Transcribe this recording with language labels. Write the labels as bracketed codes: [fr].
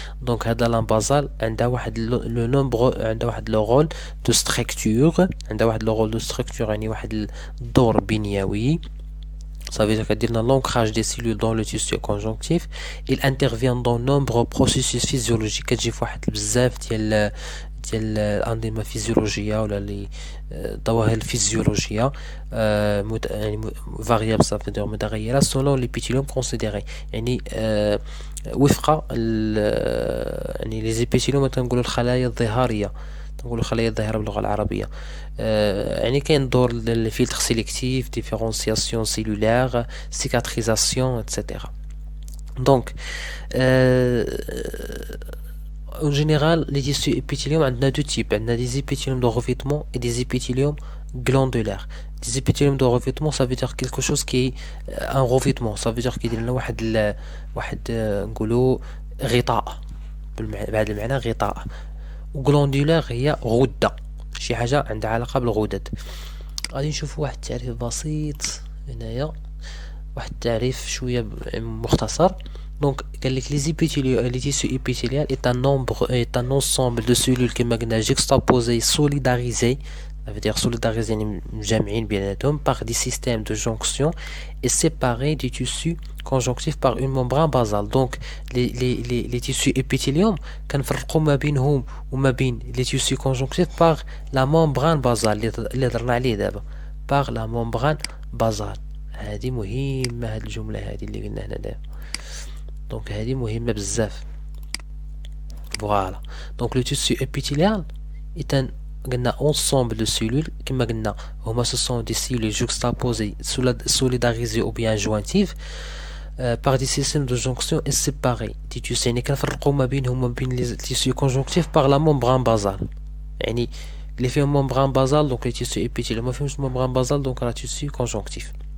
[fr] Donc la lame basale [ar] عندها واحد [fr] le rôle de structure، [ar] يعني واحد الدور بنيوي [fr] Ça veut dire qu'il y a l'ancrage des cellules dans le tissu conjonctif. Il intervient dans nombreux processus physiologiques. [ar] كتجي فواحد بزاف ديال الأنظمة فيزيولوجية ولا لي ظواهر الفيزيولوجية يعني [fr] variable ça veut dire [ar] متغيرة [fr] selon l'épithélium considéré [ar] يعني وفق يعني les épithéliums تنقولوا الخلايا الظهارية نقولوا خلايا الظاهرة باللغة العربية يعني كاين دور الفلتر [fr] سيليكتيف ديفيرونسياسيون سيلولار سيكاتريزاسيون [ar] etc. [fr] Donc en général les tissus épithéliaux [ar] عندنا [fr] deux types عندنا des épithéliums de revêtement et des épithéliums glandulaires. Des épithéliums de revêtement ça veut dire [ar] quelque chose qui est un revêtement ça veut dire كيدير لنا واحد نقولوا غطاء بهذا المعنى غطاء وغلاندولار هي غدة شي حاجة عندها علاقة بالغدد. غادي نشوفوا واحد التعريف بسيط هنايا واحد التعريف شوية مختصر. [fr] Donc [ar] قال لك [fr] les tissus épithéliaux est un ensemble de cellules [ar] كما قلنا [fr] juxtaposées solidarisées ça veut dire solidarisées [ar] يعني مجمعين بيناتهم [fr] par des systèmes de jonction et séparés du tissu conjonctif par une membrane basale. Donc les tissus épithéliaux [ar] كنفرقوا ما بينهم وما بين [fr] les tissus conjonctifs par la membrane basale [ar] اللي هضرنا عليه دابا [fr] par la membrane basale. [ar] هذه مهمة هذه الجملة هذه اللي قلنا هنا دابا. Donc هذه مهمة بزاف. [fr] Voilà. Donc le tissu épithélial est un [ar] قلنا [fr] ensemble de cellules [ar] كما قلنا هما [fr] ce sont des cellules juxtaposées solidarisées ou bien jointives par des systèmes de jonction et séparés des tissus [ar] يعني كنفرقوا ما بينهم وما بين [fr] les tissus conjonctifs par la membrane basale [ar] يعني اللي فيهم [fr] membrane basale donc les tissus épithéliaux [ar] ما فيهمش [fr] membrane basale donc la tissu conjonctif.